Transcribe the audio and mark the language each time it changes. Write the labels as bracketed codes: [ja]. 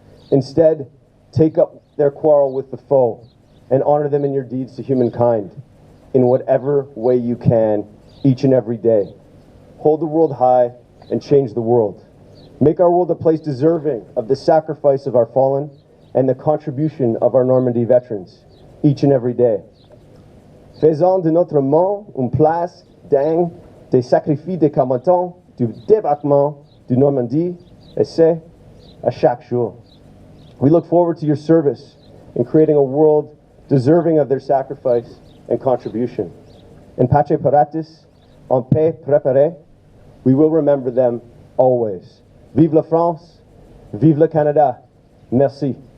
[en] Instead, take up their quarrel with the foe and honor them in your deeds to humankind in whatever way you can each and every day. Hold the world high and change the world. Make our world a place deserving of the sacrifice of our fallen and the contribution of our Normandy veterans each and every day. [fr] Faisons de notre monde une place digne des sacrifices des combattants du débarquement du Normandie, et c'est à chaque jour. [en] We look forward to your service in creating a world deserving of their sacrifice and contribution. [la] In pace paratis, [fr] en paix préparée, [en] we will remember them always. [fr] Vive la France, vive le Canada. Merci.